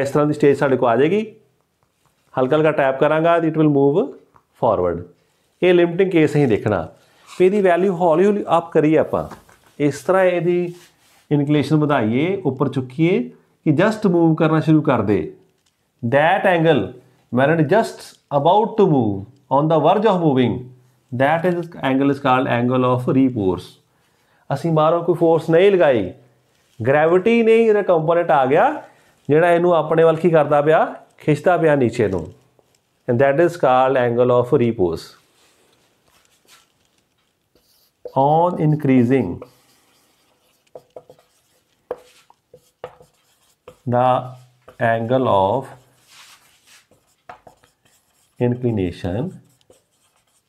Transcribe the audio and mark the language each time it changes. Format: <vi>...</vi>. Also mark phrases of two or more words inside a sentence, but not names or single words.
<hi>इस तरह की स्टेज साढ़े को आ जाएगी, हल्का हल्का टैप करांगा</hi> <en>it will move forward.</en> <hi>ये</hi> <en>limiting case</en> <hi>ही देखना, फिर इसकी वैल्यू हौली हौली अप करिए, आप इस तरह यदि इनक्लेशन बढ़ाइए, ऊपर चुकीए कि</hi> <en>just move</en> <hi>करना शुरू कर दे।</hi> <en>that angle when it just about to move on the verge of moving, that is angle is called angle of repose।</en> <pa>ਅਸੀਂ ਬਾਹਰੋਂ ਕੋਈ ਫੋਰਸ ਨਹੀਂ ਲਗਾਈ, ਗ੍ਰੈਵਿਟੀ ਨਹੀਂ ਇਹਦਾ ਕੰਪੋਨੈਂਟ ਆ ਗਿਆ ਜਿਹੜਾ ਇਹਨੂੰ ਆਪਣੇ ਵੱਲ ਕੀ ਕਰਦਾ ਪਿਆ, ਖਿੱਚਦਾ ਪਿਆ ਨੀਚੇ ਨੂੰ,</pa> <en>and that is called angle of repose। on increasing the angle of inclination</en>